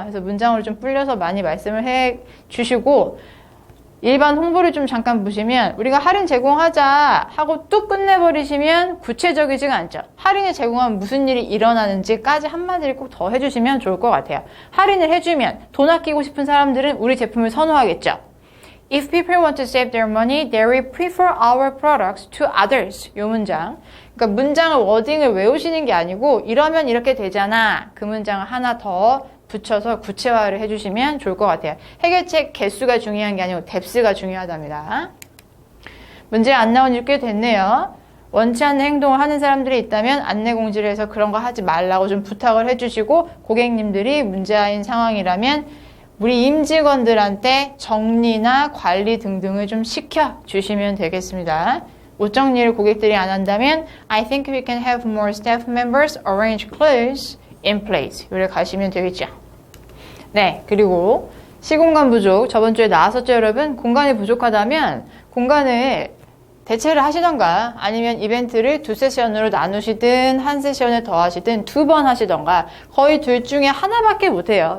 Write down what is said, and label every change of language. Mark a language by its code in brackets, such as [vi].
[ko] 그래서 문장으로 좀 불려서 많이 말씀을 해 주시고, 일반 홍보를 좀 잠깐 보시면 우리가 할인 제공하자 하고 뚝 끝내버리시면 구체적이지가 않죠. 할인을 제공하면 무슨 일이 일어나는지까지 한마디를 꼭 더 해주시면 좋을 것 같아요. 할인을 해주면 돈 아끼고 싶은 사람들은 우리 제품을 선호하겠죠. [en] If people want to save their money, they will prefer our products to others. [ko] 이 문장. 그러니까 문장을 워딩을 외우시는 게 아니고 이러면 이렇게 되잖아. 그 문장을 하나 더 붙여서 구체화를 해주시면 좋을 것 같아요. 해결책 개수가 중요한 게 아니고 뎁스가 중요하답니다. 문제 안 나온 지 꽤 됐네요. 원치 않는 행동을 하는 사람들이 있다면 안내 공지를 해서 그런 거 하지 말라고 좀 부탁을 해주시고, 고객님들이 문제아인 상황이라면 우리 임직원들한테 정리나 관리 등등을 좀 시켜주시면 되겠습니다. 옷 정리를 고객들이 안 한다면 [en] I think we can have more staff members arrange clothes in place. [ko] 요래 가시면 되겠죠. 네, 그리고 시공간 부족 저번 주에 나왔었죠, 여러분? 공간이 부족하다면 공간을 대체를 하시던가 아니면 이벤트를 2세션으로 나누시든 한 세션을 더 하시든 2번 하시던가, 거의 둘 중에 하나밖에 못해요.